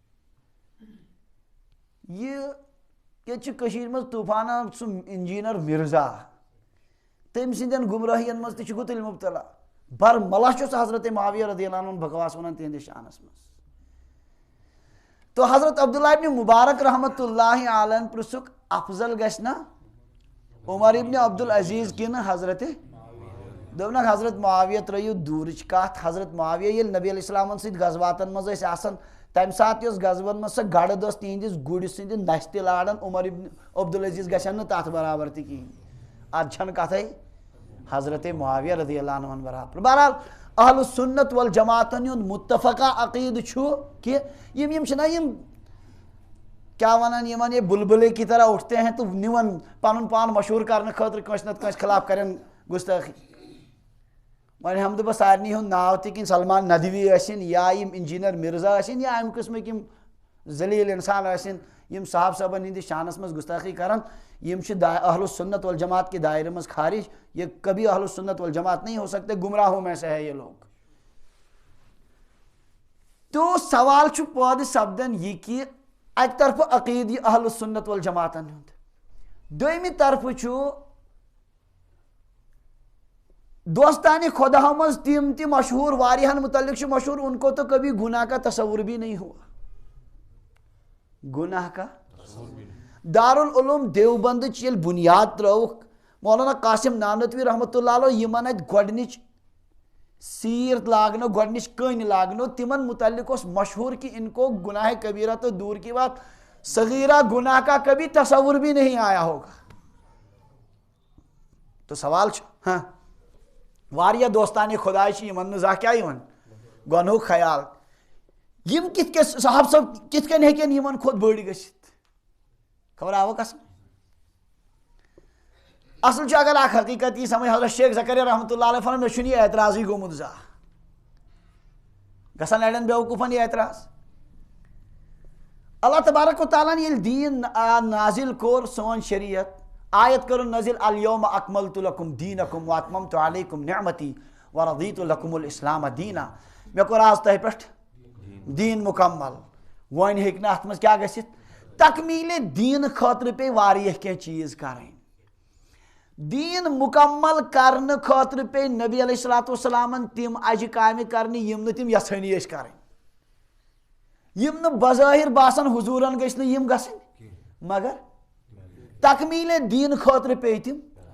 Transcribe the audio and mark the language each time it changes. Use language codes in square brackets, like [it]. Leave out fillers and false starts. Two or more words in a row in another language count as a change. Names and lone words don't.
[ks] ییٚتہِ چھِ کٔشیٖرِ منٛز طوٗفانا سُہ انجیٖنر مرزا تٔمۍ سٕنٛدٮ۪ن گُمرٲہین منٛز تہِ چھُ گُتٕلۍ مُبتلا برملا چھُ سُہ حضرت معاویہ رضی اللہ عنہ بکواس ونان تِہنٛدِس شانس منٛز تو حضرت عبداللہ ابن مبارک رحمۃ اللہ علیہ پرژھُکھ افضل گژھِ نا عمر ابن عبدالعزیز کنہ حضرت دوٚپنکھ حضرت معاویہ ترٲیِو دوٗرٕچ کتھ حضرت معاویہ ییٚلہِ نبی علیہ السلامن سۭتۍ غزواتن منٛز ٲسۍ آسان تمہِ ساتہٕ یۄس غزوَن منٛز سۄ گڑد ٲس تِہنٛدِس گُرۍ سٕنٛدِ نسہِ تہِ لاران عمر ابن عبدالعزیز گژھن نہٕ تتھ برابر تہِ کِہیٖنۍ ادٕ چھنہٕ کتھے حضرت معاویہ رضی اللہ عنہ برابر بہرحال اہل السنت والجماعتن ہُنٛد متفقہ عقیٖدٕ چھُ کہ یِم چھِنہ یِم کیا ونان یِمن [ur] یہ بلبلے کی طرح اٹھتے ہیں تو [ks] نِوان پنُن پان مشہوٗر کرنہٕ خٲطرٕ کٲنٛسہِ نتہٕ کٲنٛسہِ خلاف کرن گُستٲخی وۄنۍ ہٮ۪مہٕ بہٕ سارنٕے ہُنٛد ناو تہِ کِنۍ سلمان ندوی ٲسِنۍ یا یِم انجیٖنر مرزا ٲسِنۍ یا امہِ قٕسمٕکۍ یِم ذلیٖل انسان ٲسِنۍ یِم صاحب صٲبن ہٕنٛدِس شانس منٛز گُستٲخی کران یِم چھِ اہل السنت والجماعت [ur] کے دائرے [ks] منٛز خارج [ur] یہ کبھی اہل السنت والجماعت نہیں ہو سکتے گمراہوں میں سے ہے یہ لوگ [ks] تو سوال چھُ پٲدٕ سپدان یہِ کہِ اکہِ طرفہٕ عقیٖدٕ اہل السنت والجماعتن ہُنٛد دوٚیمہِ طرفہٕ چھُ دوستانِ خۄداہو منٛز تِم تہِ مشہوٗر واریاہن متعلق چھُ مشہوٗر [ur] ان کو تو کبھی گناہ کا تصور بھی نہیں ہوا گناہ کا [ks] دارالعلوم دیوبندٕچ ییٚلہِ بُنیاد ترٲوٕکھ مولانا قاسم نانوتوی رحمۃ اللہ علیہ یِمن اتہِ گۄڈنِچ سیٖر لاگنو گۄڈنِچ کٔنۍ لاگنو تِمن متعلق اوس مشہوٗر [ur] کہ ان کو گناہ کبیرہ تو دور کی بات صغیرہ گناہ کا کبھی تصور بھی نہیں آیا ہوگا [ks] تو سوال چھُ ہاں واریاہ دوستانہِ خۄداے چھِ یِمن نہٕ زانٛہہ کیٛاہ یِوان گۄنہُک خیال یِم کِتھ کٔنۍ صاحب صٲب کِتھ کٔنۍ ہیٚکن یِمن کھۄتہٕ بٔڑۍ گٔژھِتھ خبر آوا قسم اصل چھُ اگر اکھ حقیٖقت یی سمجھ حضرت شیخ زکریا رحمۃ اللہ علیہ فرمان مےٚ چھُنہٕ یہِ اعتراضٕے گوٚمُت زانٛہہ گژھان اڑٮ۪ن بیوقوٗفن یہِ اعتراض اللہ تبارک و تعالیٰ ہن ییٚلہِ دیٖن نازِل کوٚر سون شریعت آیت کٔرٕن نٲزِل [ar] الیوم اکملتُ لکم دیٖنکم واتممتُ علیکم نعمتی ورضیتُ لکم الاسلام دیٖنا [ks] مےٚ کوٚر آز تۄہہِ پٮ۪ٹھ دیٖن مُکمل وۄنۍ ہیٚکہِ نہٕ اتھ منٛز کیٛاہ گٔژھِتھ تکمیٖلِ دیٖنہٕ خٲطرٕ پیٚیہِ واریاہ کینٛہہ چیٖز کرٕنۍ دیٖن مُکمل کرنہٕ خٲطرٕ پیٚیہِ نبی علیہ الصلوٰتُ وسلامن تِم اجہِ کامہِ کرنہِ یِم نہٕ تِم یژھٲنی ٲسۍ کرٕنۍ یِم نہٕ بظٲہر باسان حضوٗرن گٔژھۍ نہٕ یِم گژھٕنۍ مگر تکمیٖلِ دیٖنہٕ خٲطرٕ پیٚیہِ تِم